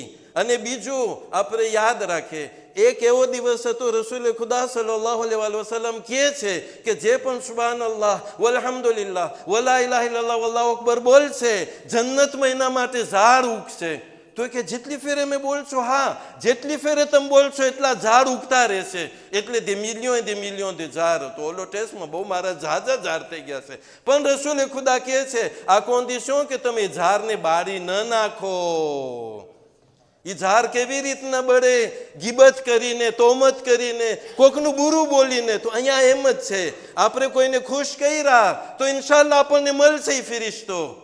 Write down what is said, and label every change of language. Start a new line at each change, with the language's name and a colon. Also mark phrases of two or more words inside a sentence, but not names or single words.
Gujarati: અને બીજું આપણે યાદ રાખીએ, એક એવો દિવસ હતો રસૂલ ખુદા
Arabic: صلى الله عليه وسلم
Gujarati: કહે છે કે જે પણ
Arabic: سبحان الله والحمد لله ولا إله إلا الله والله أكبر
Gujarati: બોલશે, જન્નતમાં એના માટે ઝાડ ઉગશે. તો કે જેટલી ફેરે મેં બોલશો, હા જેટલી ફેરે તમે બોલશો એટલા ઝાડ ઉગતા રહેશે. એટલે
French: des millions de
Gujarati: ઝાડ. તો ઓલો ટેસ્ટમાં બહુ મારા ઝાઝા ઝાડ થઈ ગયા છે, પણ રસૂલ ખુદા કહે છે આ કોન્ડિશન કે તમે ઝાડને બાળી ન નાખો. એ ઝાડ કેવી રીતના બળે? ગીબત કરીને, તોમત કરીને, કોકનું બુરું બોલીને. તો અહીંયા એમ જ છે, આપણે કોઈને ખુશ કર્યા તો ઇન્શાલ્લાહ આપણને મળશે ફિરિશ્તો.